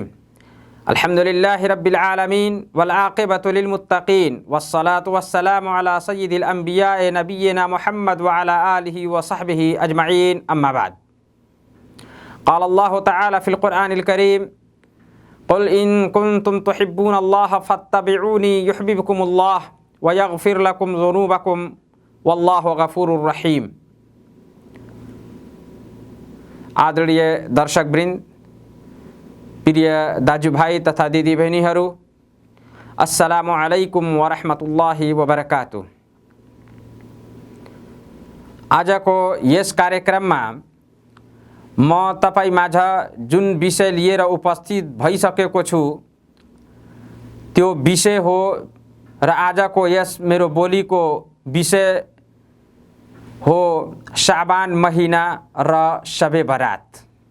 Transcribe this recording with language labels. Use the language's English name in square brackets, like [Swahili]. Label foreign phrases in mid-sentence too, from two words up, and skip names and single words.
[Arabic] الحمد لله رب العالمين والعاقبة للمتقين والصلاة والسلام على سيد الأنبياء نبينا محمد وعلى آله وصحبه أجمعين، أما بعد. قال الله تعالى في القرآن الكريم، قل إن كنتم تحبون الله فاتبعوني يحببكم الله ويغفر لكم ذنوبكم والله غفور رحيم. [Nepali] आदरणीय दर्शकवृन्द, प्रिय दाजुभाइ तथा दिदीबहिनीहरू, [Arabic] السلام عليكم ورحمة الله وبركاته. [Nepali] आजको यस कार्यक्रममा म तपाईमाझ जुन विषय लिएर उपस्थित भइसकेको छु त्यो विषय हो र आजको यस मेरो बोलीको विषय हो शाबान महिना र शबे बरात।